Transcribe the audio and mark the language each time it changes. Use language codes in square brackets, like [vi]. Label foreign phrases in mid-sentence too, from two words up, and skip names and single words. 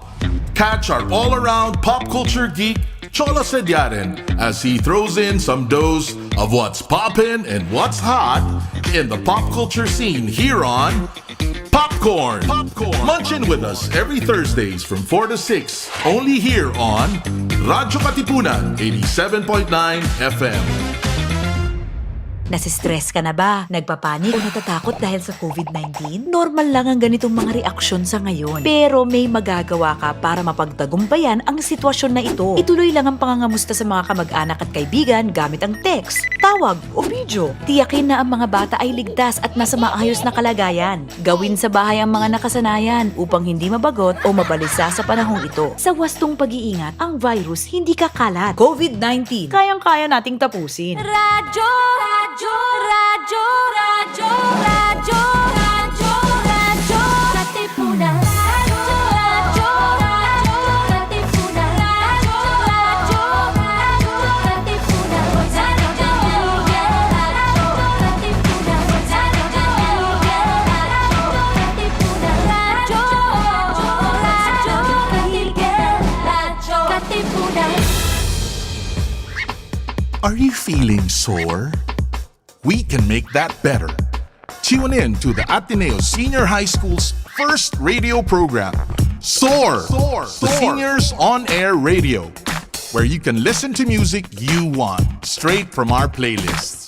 [en] Catch our all-around pop culture geek, Cholo Sediaren, as he throws in some dose of what's poppin' and what's hot in the pop culture scene here on Popcorn. Munch in with us every Thursdays from 4 to 6, only here on Radyo-Katipunan 87.9 FM. [tl] Nasistress ka na ba? Nagpapanik o natatakot dahil sa COVID-19? Normal lang ang ganitong mga reaksyon sa ngayon. Pero may magagawa ka para mapagtagumpayan ang sitwasyon na ito. Ituloy lang ang pangangamusta sa mga kamag-anak at kaibigan gamit ang text, tawag o video. Tiyakin na ang mga bata ay ligtas at nasa maayos na kalagayan. Gawin sa bahay ang mga nakasanayan upang hindi mabagot o mabalisa sa panahong ito. Sa wastong pag-iingat, ang virus hindi kakalat. COVID-19, kayang-kaya nating tapusin. Radyo, radyo, radyo, radyo, radyo, radyo, katipunan. Radyo, radyo, katipunan. Radyo, radyo, katipunan. Radyo, katipunan. Radyo, katipunan. [en] Are you feeling sore? We can make that better. Tune in to the Ateneo Senior High School's first radio program, SOAR, the Seniors On Air Radio, where you can listen to music you want straight from our playlists.